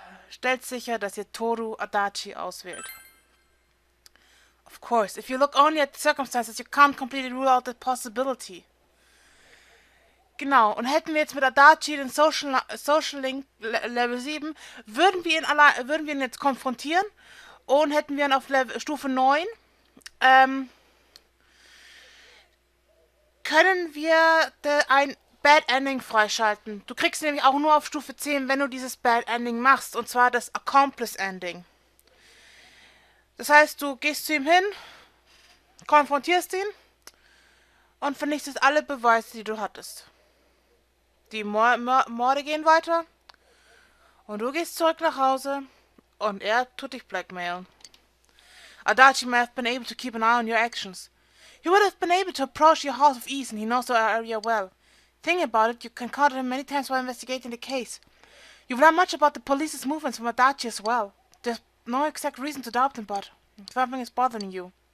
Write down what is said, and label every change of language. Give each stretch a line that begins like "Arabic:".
German: Stellt sicher, dass ihr Toru Adachi auswählt.
English: Of course, if you look only at the circumstances, you can't completely rule out the possibility.
German: Genau, und hätten wir jetzt mit Adachi den Social Link Level 7, würden wir ihn jetzt konfrontieren und hätten wir ihn auf Stufe 9, können wir ein Bad Ending freischalten. Du kriegst nämlich auch nur auf Stufe 10, wenn du dieses Bad Ending machst, und zwar das Accomplice Ending. Das heißt, du gehst zu ihm hin, konfrontierst ihn und vernichtest alle Beweise, die du hattest. Die Morde gehen weiter und du gehst zurück nach Hause und er tut dich blackmailen.
English: Adachi may have been able to keep an eye on your actions. He would have been able to approach your house with ease, and he knows the area well. Think about it, you can count on him many times while investigating the case. You've learned much about the police's movements from Adachi as well. There's no exact reason to doubt him, but something is bothering you.